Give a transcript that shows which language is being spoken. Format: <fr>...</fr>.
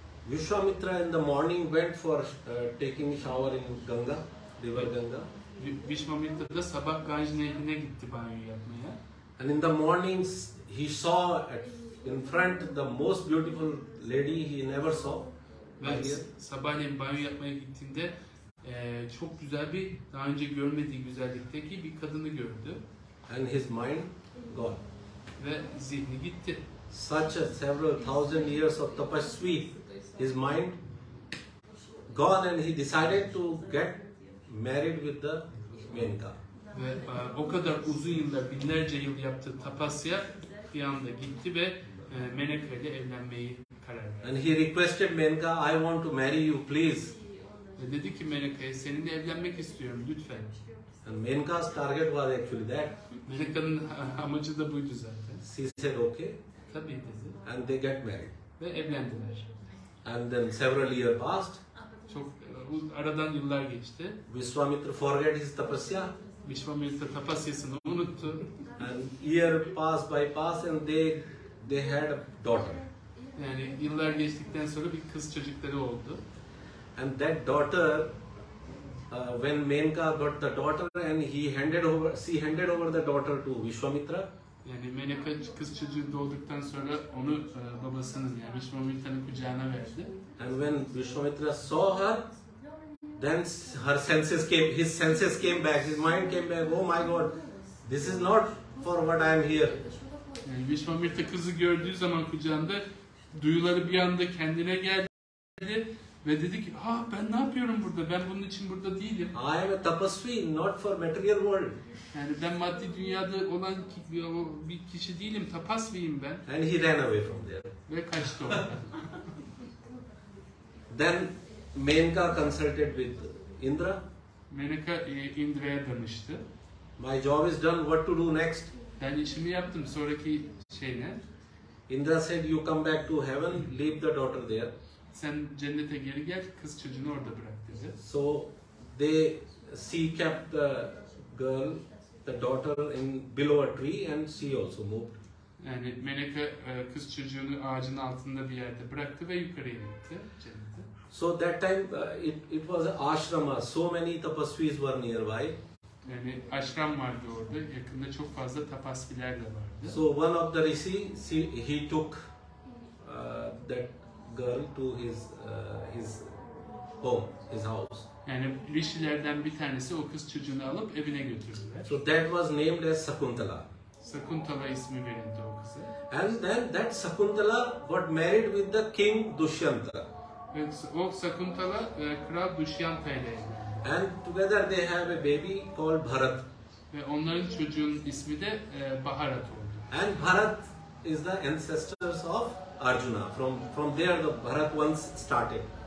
<en>Vishwamitra in the morning went for taking shower in Ganga, river Ganga.</en> <tr>Vishwamitra da sabah Ganj nehrine gitti banyo yapmaya.</tr> <en>And in the mornings he saw in front the most beautiful lady he never saw.</en> <tr>Ve sabahleyin banyo yapmaya gittiğinde çok güzel bir, daha önce görmediği güzellikteki bir kadını gördü.</tr> <en>And his mind gone.</en> <tr>Ve zihni gitti.</tr> <en>Such a several thousand years of tapasvi, his mind gone, and he decided to get married with the Menka.</en> <tr>Ve o kadar uzun yıllar, binlerce yıl yaptığı tapasya bir anda gitti ve Meneka ile evlenmeyi karar verdi.</tr> <en>And he requested Menka, I want to marry you, please.</en> <tr>Ve dedi ki Meneka'ya, seninle evlenmek istiyorum lütfen.</tr> <en>And Menka's target was actually that.</en> <tr>Meneka'nın amacı da buydu zaten.</tr> <en>She said okay.</en> <tr>Tabii dedi.</tr> <en>And they get married.</en> <tr>Ve evlendiler.</tr> <en>And then several years passed.</en> <tr>Çok aradan yıllar geçti.</tr> <en>Vishwamitra forget his tapasya.</en> <tr>Vishwamitra tapasyasını unuttu.</tr> <en>And year passed by and they had a daughter.</en> <tr>Yani yıllar geçtikten sonra bir kız çocukları oldu.</tr> <en>And that daughter, when Menka got the daughter, and she handed over the daughter to Vishwamitra.</en> <tr>Yani Meneka kız çocuğu doğduktan sonra onu babasının, yani Vishwamitra'nın kucağına verdi.</tr> <en>And when Vishwamitra saw her, then his senses came back, his mind came back. Oh my God, this is not for what I am here.</en> <tr>Yani Vishwamitra kızı gördüğü zaman kucağında duyuları bir anda kendine geldi ve dedi ki, ben ne yapıyorum burada? Ben bunun için burada değilim.</tr> <en>I am a tapasvi, not for material world.</en> <tr>Yani ben maddi dünyada olan bir kişi değilim, tapasviyim ben.</tr> <en>And he ran away from there.</en> <tr>Ve kaçtı oradan.</tr> <en>Then Menka consulted with Indra.</en> <tr>Meneka Indra'ya danıştı.</tr> <en>My job is done, what to do next?</en> <tr>Ben işimi yaptım, sonraki şey ne?</tr> <en>Indra said, you come back to heaven, leave the daughter there.</en> <tr>Sen cennete geri gel, kız çocuğunu orada bırak dedi.</tr> <en>So she kept the girl, the daughter below a tree, and she also moved.</en> <tr>Yani Meneka kız çocuğunu ağacın altında bir yerde bıraktı ve yukarıya gitti cennete.</tr> <en>So that time it was an ashrama. So many tapasvis were nearby.</en> <tr>Yani aşram vardı orada. Yakında çok fazla tapasviler de vardı.</tr> <en>So one of the rishi, he took that girl to his home, his house.</en> <tr>Yani rişilerden bir tanesi o kız çocuğunu alıp evine götürdüler.</tr> <en>So that was named as Sakuntala.</en> <tr>Sakuntala ismi verildi o kıza.</tr> <en>And then that Sakuntala got married with the king Dushyanta.</en> <tr>Ve o Sakuntala Kral Dushyanta ile evlendi.</tr> <en>And together they have a baby called Bharat.</en> <tr>Ve onların çocuğun ismi de Baharat oldu.</tr> <en>And Bharat is the ancestors of Arjuna. From there the Bharat once started.</en>